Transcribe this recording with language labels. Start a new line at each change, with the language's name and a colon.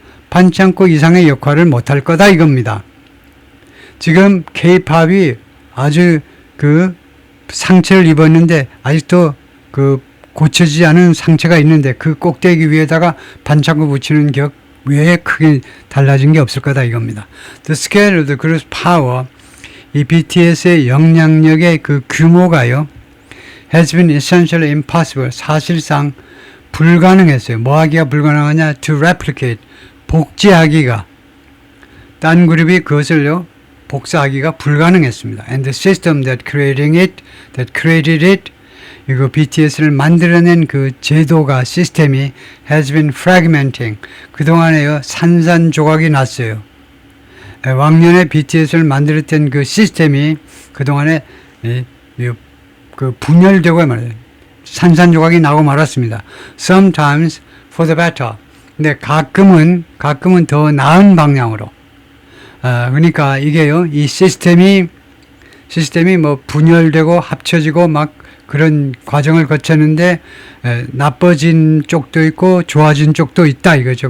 Korean: 반창고 이상의 역할을 못할 거다 이겁니다. 지금 K-팝이 아주 상처를 입었는데 아직도 고쳐지지 않은 상처가 있는데 그 꼭대기 위에다가 반창고 붙이는 격 외에 크게 달라진 게 없을 거다 이겁니다.
English: The scale of the group's power
Korean: 이 BTS의 영향력의 규모가요.
English: has been essentially impossible
Korean: 사실상 불가능했어요. 뭐 하기가 불가능하냐?
English: to replicate
Korean: 복제하기가 딴 그룹이 그것을요 복사하기가 불가능했습니다.
English: And the system that created it
Korean: 이거 BTS를 만들어낸 그 제도가 시스템이
English: has been fragmenting
Korean: 그동안에요 산산조각이 났어요. 왕년에 BTS를 만들었던 그 시스템이 그동안에 분열되고 말이에요. 산산조각이 나고 말았습니다.
English: Sometimes for the better.
Korean: 근데 가끔은 더 나은 방향으로. 그러니까 이게요, 이 시스템이 뭐 분열되고 합쳐지고 막 그런 과정을 거쳤는데 나빠진 쪽도 있고 좋아진 쪽도 있다 이거죠.